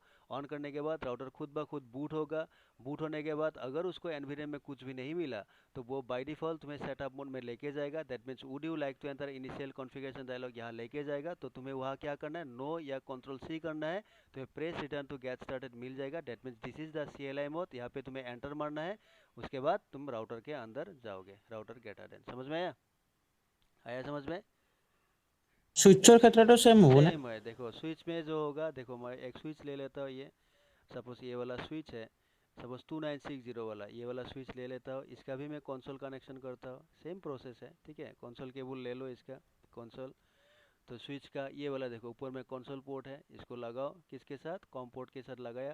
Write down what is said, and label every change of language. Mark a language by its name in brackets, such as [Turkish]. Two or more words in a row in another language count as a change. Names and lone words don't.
[Hindi] ऑन करने के बाद राउटर खुद ब खुद बूट होगा। बूट होने के बाद अगर उसको एनवायरनमेंट में कुछ भी नहीं मिला, तो वो [English] by default [Hindi] तुम्हें [English] setup mode [Hindi] में लेके जाएगा, [English] that means would you like to enter initial configuration dialog [Hindi] यहाँ लेके जाएगा। तो तुम्हें वहाँ क्या करना है, नो या Ctrl+C करना है, तो [English] press return to get started [Hindi] मिल जाएगा, [English] that means this is the CLI mode. [Hindi] यहाँ पे तुम्हें एंटर मारना है, उसके बाद तुम राउटर के अंदर जाओगे, राउटर [English] get end. [Hindi] समझ में आया? आया समझ में? [Assamese] সুইচৰ ক্ষেত্ৰতো সেম হ'ব নে? [Hindi] सेम है, देखो स्विच में जो होगा, देखो मैं एक स्विच ले लेता हूँ, ये सपोज ये वाला स्विच है, सपोज 2960 वाला, ये वाला स्विच ले लेता हूँ, इसका भी मैं [English] console connection [Hindi] करता हूँ, [English] same process [Hindi] है। ठीक है, [English] console cable [Hindi] ले लो इसका, कंसोल, तो स्विच का ये वाला देखो ऊपर में [English] console port [Hindi] है, इसको लगाओ, किसके साथ, [English] COM port [Hindi] के साथ लगाया।